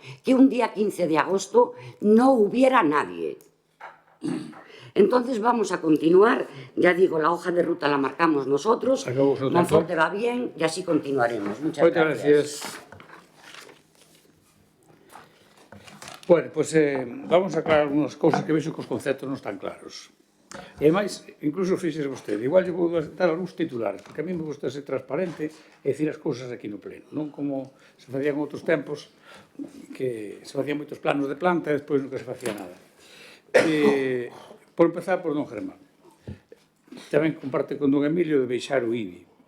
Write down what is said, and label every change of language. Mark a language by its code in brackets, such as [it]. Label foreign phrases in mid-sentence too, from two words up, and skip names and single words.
[es] Que un día 15 de agosto no hubiera nadie. Entonces vamos a continuar, ya digo, la hoja de ruta la marcamos nosotros, Monforte va bien y así continuaremos. Muchas gracias. [gl] Bueno, pues vamos a aclarar algunas cousas que vexo que os conceptos non están claros. E ademais, incluso fixes vostede, igual lle vou dar algúns titulares, porque [es] a mí me gusta [gl] ser transparente e dicir as cousas aquí no pleno, non como se facían outros tempos, que se facían moitos planos de planta e despois nunca se facía nada. Por empezar, por don Germán. Tamén comparte con don Emilio de baixar o IBI.